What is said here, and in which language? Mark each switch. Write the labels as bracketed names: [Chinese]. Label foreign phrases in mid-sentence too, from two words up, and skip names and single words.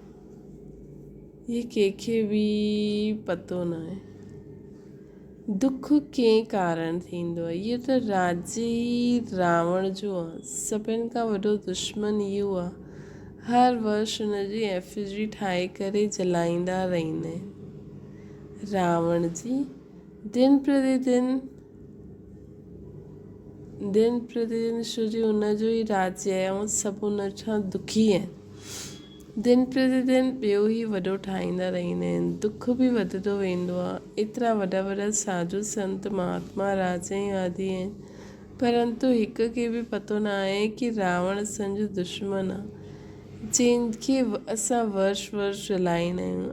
[Sindhi] दुख कंहिं कारण थींदो आहे, इहो त राज्य ई रावण जो आहे। सभिनि खां वॾो दुश्मन इहो आहे। हर वर्ष हुनजी एफिजी ठाहे करे जलाईंदा रहंदा आहिनि। रावण जी दिन प्रतिदिन छो जो हुनजो ई राज्य आहे ऐं सभु हुन सां दुखी आहिनि। दिन प्रतिदिन ॿियो ई वॾो ठाहींदा रहंदा आहिनि। दुख बि वधंदो वेंदो आहे। एतिरा वॾा साधु संत महात्मा राजवादी आहिनि, परंतु हिक खे बि पतो न आहे कि रावण असांजो दुश्मन आहे, जंहिंखे असां वर्ष जलाईंदा आहियूं।